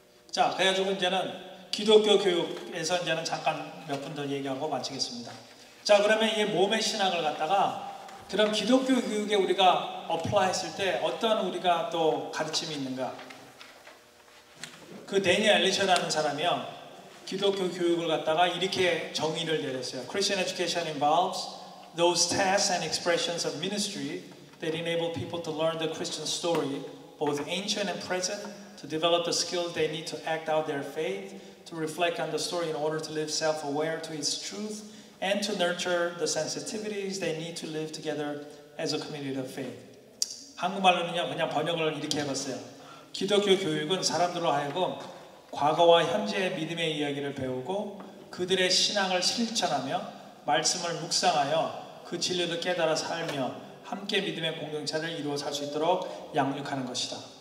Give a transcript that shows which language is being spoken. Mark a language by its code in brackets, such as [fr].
[ko] 자, 그래가지고 이제는 기독교 교육에서 이제는 잠깐 몇 분 더 얘기하고 마치겠습니다. 자, 그러면 이 몸의 신학을 갖다가 그럼 기독교 교육에 우리가 어플라이 했을 때 어떤 우리가 또 가르침이 있는가? 그 데니엘 엘리셔라는 사람이요 기독교 교육을 갖다가 이렇게 정의를 내렸어요. [en] Christian education involves those tasks and expressions of ministry that enable people to learn the Christian story, both ancient and present, to develop the skills they need to act out their faith, to reflect on the story in order to live self-aware to its truth, and to nurture the sensitivities they need to live together as a community of faith. [ko] 한국말로는요 그냥 번역을 이렇게 해봤어요. 기독교 교육은 사람들로 하여금 과거와 현재의 믿음의 이야기를 배우고 그들의 신앙을 실천하며 말씀을 묵상하여 그 진리를 깨달아 살며 함께 믿음의 공동체를 이루어 살 수 있도록 양육하는 것이다.